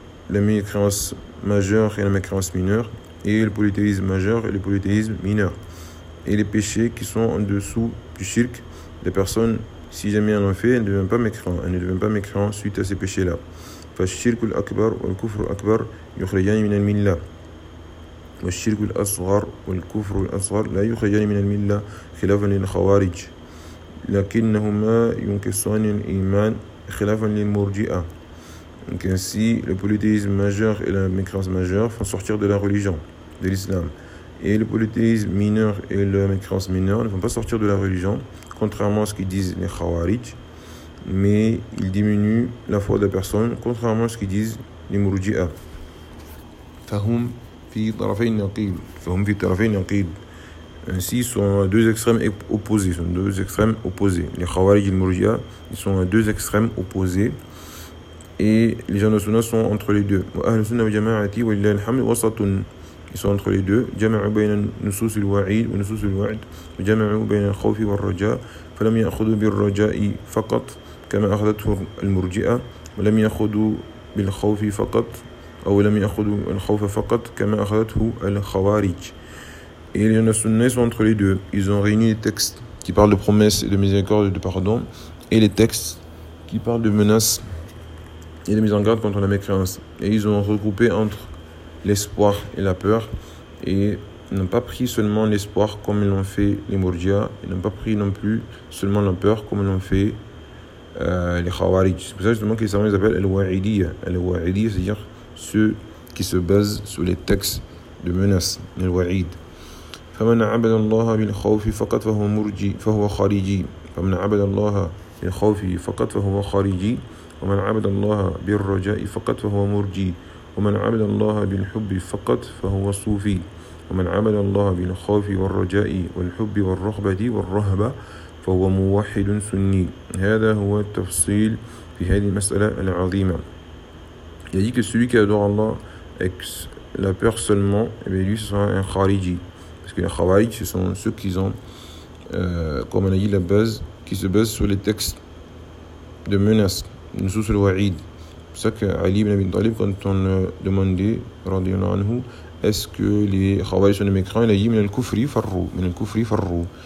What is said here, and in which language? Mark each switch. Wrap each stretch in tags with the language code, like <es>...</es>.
<fr>La mécréance majeure et la mécréance mineure, et le polythéisme majeur et le polythéisme mineur. Et les péchés qui sont en dessous du shirk, la personne, si jamais elle en fait, elle ne devient pas mécréant. Elle ne devient pas mécréant suite à ces péchés-là.</fr> <ar>Fash shirk al-akbar wa al-kufr al-akbar yukhrijan min al-millah. والشرك الأصغر والكفر الأصغر لا يخرجان من الملة خلافا للخوارج لكنهما ينكسان الإيمان خلافا للمرجئة.</ar> <fr>Donc ainsi, le polythéisme majeur et la mécréance majeure font sortir de la religion, de l'islam. Et le polythéisme mineur et la mécréance mineure ne font pas sortir de la religion, contrairement à ce qu'ils disent les khawarij, mais ils diminuent la foi de la personne, contrairement à ce qu'ils disent les murji'a.</fr> <ar>Fahum في طرفين نقيل</ar> <fr>فهم في طرفين نقيل ainsi sont à deux extrêmes opposés, sont deux extrêmes opposés. Les Khawarij et les Murji'a, ils sont à deux extrêmes opposés et les gens de Sunna sont entre les deux.</fr> <ar>وأهل السنة والجماعة ولله الحمد وسط,</ar> <fr>ils sont entre les deux.</fr> <ar>جمعوا بين نصوص الوعيد ونصوص الوعد وجمعوا بين الخوف والرجاء فلم يأخذوا بالرجاء فقط كما أخذته المرجئة ولم يأخذوا بالخوف فقط أو لم يأخذوا الخوف فقط كما أخذته الخوارج.</ar> <fr>Et les gens de Sunna sont entre les deux. Ils ont réuni les textes qui parlent de promesses et de miséricorde et de pardon, et les textes qui parlent de menaces et de mise en garde contre la mécréance. Et ils ont regroupé entre l'espoir et la peur, et n'ont pas pris seulement l'espoir comme l'ont fait les Murji'a, et n'ont pas pris non plus seulement la peur comme l'ont fait les Khawarij. C'est pour ça justement qu'ils s'appellent Al-Wa'idiyya. Al-Wa'idiyya, c'est-à-dire ceux qui se basent sur les textes de menace, les wa'id.</fr> <ar>فمن عبد الله بالخوف فقط فهو مرجي فهو خارجي. فمن عبد الله بالخوف فقط فهو خارجي. ومن عبد الله بالرجاء فقط فهو مرجي. ومن عبد الله بالحب فقط فهو صوفي. ومن عبد الله بالخوف والرجاء والحب والرغبة والرهبة فهو موحد سني. هذا هو التفصيل في هذه المسألة العظيمة.</ar> <fr>Il a dit que celui qui adore Allah avec la peur seulement, eh bien lui, ce sera un khariji. Parce que les khawarij, ce sont ceux qui ont, comme on a dit, la base, qui se basent sur les textes de menaces, une source de wa'id. C'est pour ça qu'Ali ibn Abi Talib, quand on le demandait, radiallahu anhu, est-ce que les khawarij sont des mécréants, il a dit, mais al-kufri farru, mais al-kufri farru.</fr>